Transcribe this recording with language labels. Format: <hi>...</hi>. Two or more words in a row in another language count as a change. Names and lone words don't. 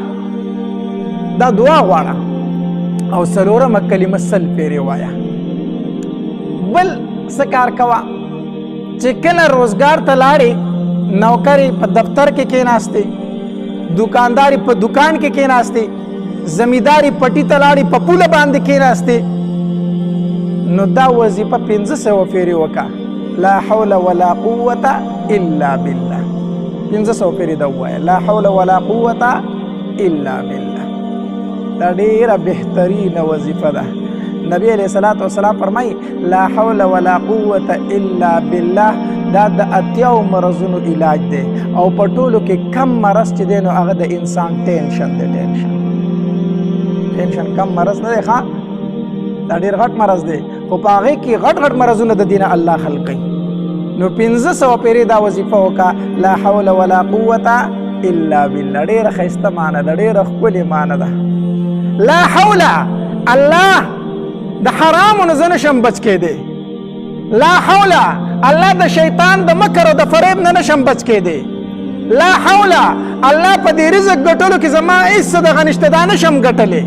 <ps>دا دعا غواړه او 4مه کلمه 100 پیرې وایه بل څه کار کوه چې کله روزګار ته لاړې نوکرې په دفتر کې کېناستې دکانداري په دکان کې کېناستې زمینداري پټي ته لاړې په پوله باندې کېناستې نو دا وظیفه 500 پیرې وکړه</ps> <ar>لا حول ولا قوة الا بالله</ar> <ps>500 پیرې دا ووایه</ps> <ar>لا حول ولا قوة الا بالله</ar> <ps>دا ډېره بهترینه وظیفه ده نبی</ps> <ar>علیہ الصلوۃ والسلام</ar> <ps>فرمایي</ps> <ar>لا حول ولا قوة الا بالله</ar> <ps>دا د اتیاو مرضونو علاج دی او په ټولو کې کم مرض چې دی نو هغه د انسان ټینشن دی. ټینشن کم مرض نه دی ښه، دا ډېر غټ مرض دی، خو په هغې کې غټ غټ مرضونه د دینه الله خلقوي. نو 500 پیرې دا وظیفه وکړه،</ps> <ar>لا حول ولا قوة الا بالله.</ar> <ps>ډېره ښایسته معنی ده، ډېره ښکلې معنی ده.</ps> <ar>لا حول،</ar> <ps>الله د حرامو نه زه نشم بچ کېدی.</ps> <ar>لا حول،</ar> <ps>الله د شیطان د مکر او د فریب نه نشم بچ کېدی.</ps> <ar>لا حول،</ar> <ps>الله په دې رزق ګټلو کې زما هېڅ څه دغه نشته، دا نشم ګټلی.</ps>